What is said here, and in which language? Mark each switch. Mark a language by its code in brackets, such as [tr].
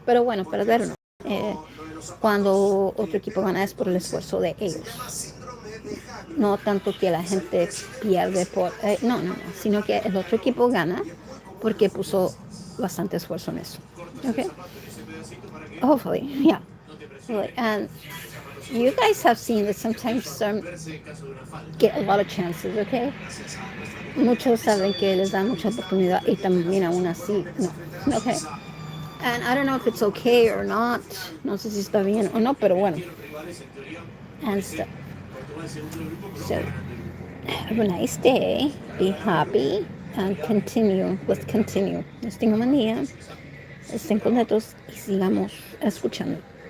[es] Pero bueno, perder no. Cuando otro equipo gana es por el esfuerzo de ellos. No tanto que la gente pierde por... no, sino que el otro equipo gana porque puso bastante esfuerzo en eso. [en] Okay? Hopefully, yeah. And you guys have seen that sometimes some get a lot of chances, okay? [es] Muchos saben que les dan mucha oportunidad y también aún así, no. [en] Okay? And I don't know if it's okay or not. [es] No sé si está bien o no, pero bueno. [en] And stuff. So, have a nice day. Be happy and continue. Let's continue. [es] Les tengo un buen día. Estén contentos y sigamos escuchando.